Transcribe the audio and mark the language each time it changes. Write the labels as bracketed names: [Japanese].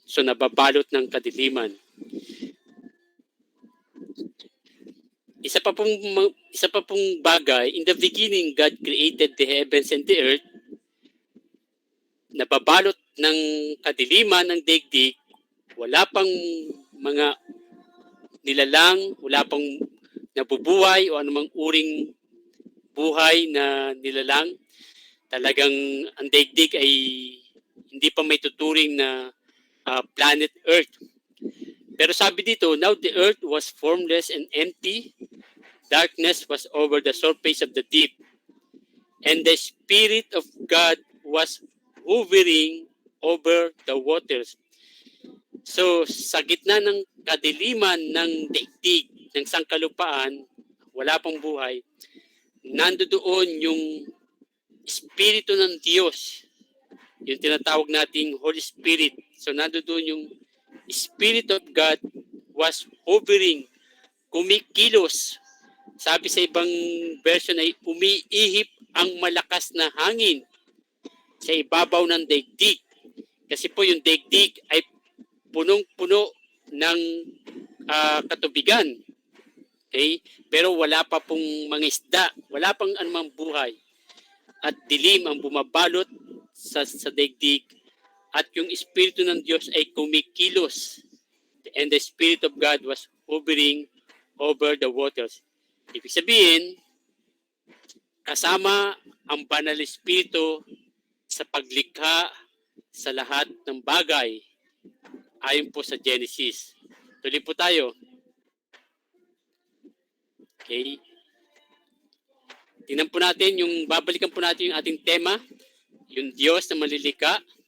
[Filipino] So nababalot ng kadiliman. Isa pa pong bagay, [English] in the beginning God created the heavens and the earth. [Filipino] Nababalot ng kadiliman ng daigdig, wala pang mga nilalang, wala pang nabubuhay o anumang uring buhay na nilalang. Talagang ang daigdig ay hindi pa may tuturing na planet Earth. Pero sabi dito, [English] now the earth was formless and empty. Darkness was over the surface of the deep. And the Spirit of God was hovering over the waters. [Filipino] So, sa gitna ng kadiliman ng daigdig, ng sangkalupaan, wala pang buhay, nandoon yung Espiritu ng Diyos, yung tinatawag nating Holy Spirit. [English] So, [Filipino] nandoon yung [English] Spirit of God was hovering, [Filipino] kumikilos. Sabi sa ibang version ay umiihip ang malakas na hangin sa ibabaw ng daigdig. Kasi po yung daigdig ay punong-puno ng katubigan. Okay? Pero wala pa pong mga isda, wala pang anumang buhay. At dilim ang bumabalot sa daigdig at yung Espiritu ng Diyos ay kumikilos. [English] And the Spirit of God was hovering over the waters. [Filipino] Ibig sabihin, kasama ang Banal Espiritu sa paglikha sa lahat ng bagay ayon po sa Genesis. Tuloy po tayo. Okay. Tingnan po natin babalikan po natin yung ating tema, yung Diyos na malilika.